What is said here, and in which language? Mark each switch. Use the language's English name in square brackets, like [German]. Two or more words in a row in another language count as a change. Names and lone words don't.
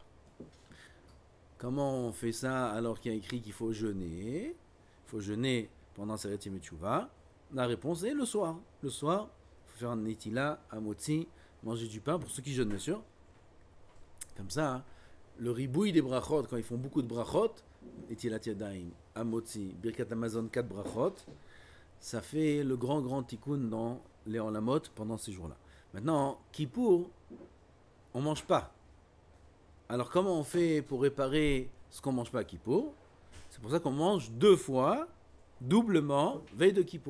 [French] Comment on fait ça alors qu'il y a écrit qu'il faut jeûner? Il faut jeûner pendant [Hebrew] עשרת ימי תשובה. [French] La réponse est le soir. Le soir, il faut faire un netila, un motzi, manger du pain, pour ceux qui jeûnent bien sûr. Comme ça, hein, le ribouille des brachot, quand ils font beaucoup de brachot, [Hebrew] נטילת ידיים, המוציא, ברכת המזון, [French] 4 brachot, ça fait le grand tikkun dans les olamot pendant ces jours-là. Maintenant, Kippour, on mange pas. Alors comment on fait pour réparer ce qu'on mange pas à Kippour? C'est pour ça qu'on mange 2 fois, doublement, veille de Kippour.